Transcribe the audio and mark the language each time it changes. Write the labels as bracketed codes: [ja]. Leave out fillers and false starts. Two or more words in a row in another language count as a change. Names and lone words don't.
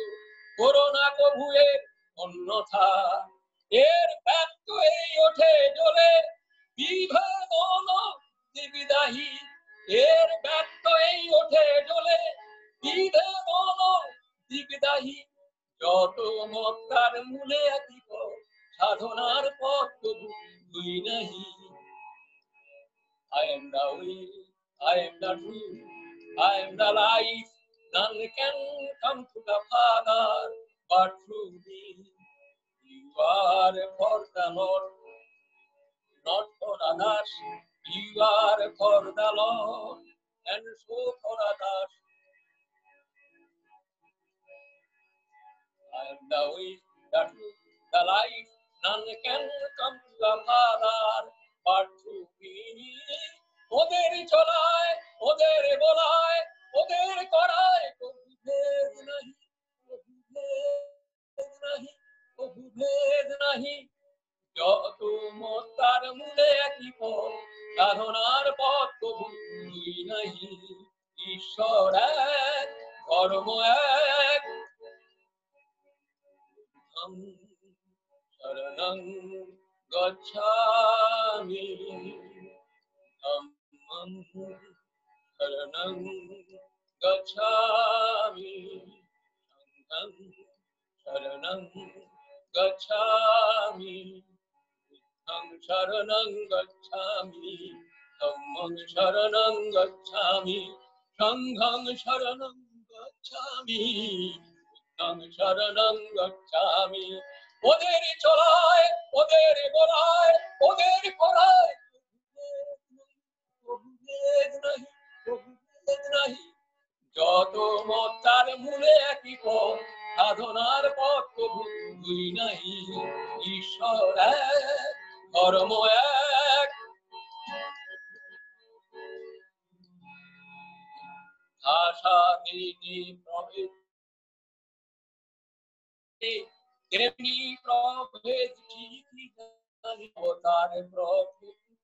[bn] করো না কবুয়ের অন্যথা এর ব্যক্ত এই ওঠে জ্বলে বিভাজন দিবিদাহী এর ব্যক্ত এই ওঠে জ্বলে বিভাজন দিবিদাহী যত মত তার মূলে একই পথ সাধনার পথ তবু দুই নাহি [en] I am the way, I am the truth, I am the life. None can come to the Father but through me. You are for the Lord, not for others. You are for the Lord, and so for others. I am the way, the truth, the life. None can come to the Father but through me. [bn] ওদের চলায় ওদের বলায় ওদের করায় কবু ভেদ নাহি কবু ভেদ নাহি কবু ভেদ নাহি যত মত তার মূলে একই পথ সাধনার পথ কবু দুই নাহি ঈশ্বর এক ধর্ম এক শরণং [pi] গচ্ছামি Dhammam sharanam gacchami Sangham sharanam gacchami Buddham sharanam gacchami Dhammam sharanam gacchami Sangham sharanam gacchami Buddham sharanam gacchami [bn] ওদের চলায় ওদের বলায় ওদের করায় যত মত তার মূলে একই পথ সাধনার পথ কবু দুই নাহি ঈশ্বর এক ধর্ম এক ভাষা নীতি প্রভেদ তেমনি প্রভেদ ঠিকই জানি অবতার প্রভেদ